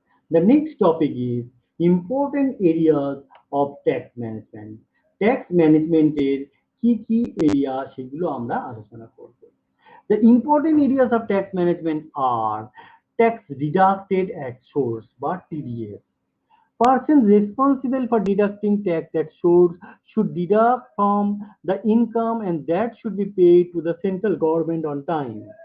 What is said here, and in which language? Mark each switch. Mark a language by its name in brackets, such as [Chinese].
[English] The next topic is important areas of tax management. [Bangla] Tax management এর কি কি area সেগুলো আমরা আলোচনা করব। [English] The important areas of tax management are tax deducted at source বা TDS. Persons responsible for deducting tax at source should deduct from the income and that should be paid to the central government on time.